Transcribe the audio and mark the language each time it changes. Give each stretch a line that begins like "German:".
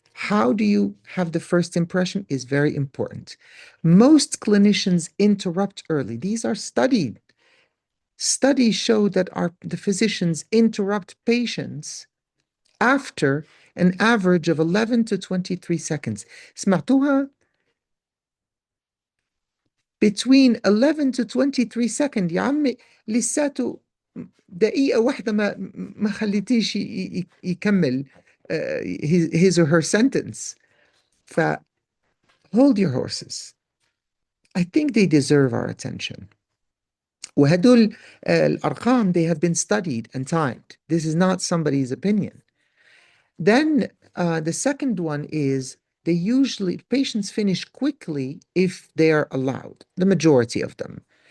English: How do you have the first impression is very important. Most clinicians interrupt early. These are studied. Studies show that the physicians interrupt patients after an average of 11 to 23 seconds.
Arabic: سمعتوها؟
English: Between 11 to 23 seconds
Arabic: يا عمي لساته دقيقة واحدة ما خليتيش يكمل
English: his or her sentence. Hold your horses. I think they deserve our attention.
Arabic: وهدول الأرقام,
English: they have been studied and timed. This is not somebody's opinion. Then the second one is they usually, patients finish quickly if they are allowed, the majority of them.